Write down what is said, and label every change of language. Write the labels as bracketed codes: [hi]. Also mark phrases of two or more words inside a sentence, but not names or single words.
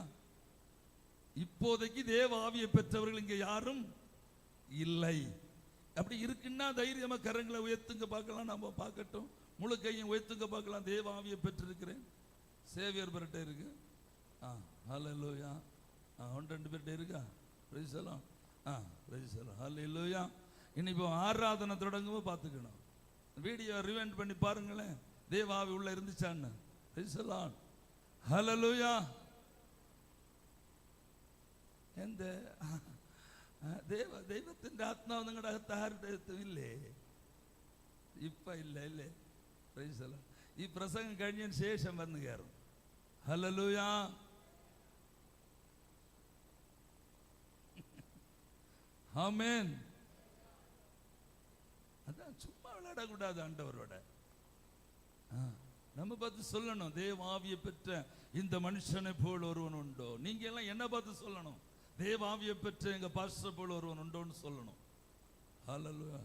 [ta] இப்போதைக்கு தேவ ஆவியை பெற்றவர்கள் இங்க யாரும் இல்லை. அப்படி இருக்குன்னா தைரியமா கரங்களை உயர்த்துங்க பார்க்கலாம். நாம பார்க்கட்டும். முழு கையும் உயர்த்துங்க பார்க்கலாம். தேவ ஆவியை பெற்றிருக்கிறேன். சேவியர் பரட்ட இருக்கு. ஹல்லேலூயா. 1-2 பேர்ட்ட இருக்கா? [en] Praise the Lord. Praise the Lord. [ta] ஹல்லேலூயா. இனி இப்போ ஆராதனை தொடங்கும்போது பார்த்துக்கணும். [en] video rewind [ta] பண்ணி பாருங்களேன், தேவ ஆவி உள்ள இருந்துச்சான்னு. [en] Praise the Lord. Hallelujah. [ml] എന്ത് ദൈവത്തിന്റെ ആത്മാവ് നിങ്ങളുടെ അകത്ത് ആരുടെ അടുത്തും ഇല്ലേ? ഇപ്പൊ ഇല്ല അല്ലേ? ഈ പ്രസംഗം കഴിഞ്ഞതിന് ശേഷം വന്ന് കയറും. ഹല്ലേലൂയ. ആമേൻ. [ta] அதான் சும்மா விளையாடக்கூடாது ஆண்டவரோட. நம்ம பார்த்து சொல்லணும், தேவ ஆவியை பெற்ற இந்த மனுஷனை போல் ஒருவன் உண்டோ? நீங்க எல்லாம் என்ன பார்த்து சொல்லணும், தேவ ஆவியை பெற்ற எங்க பாஸ்டர் போல ஒருவன் உண்டோன்னு சொல்லணும். ஹல்லேலூயா.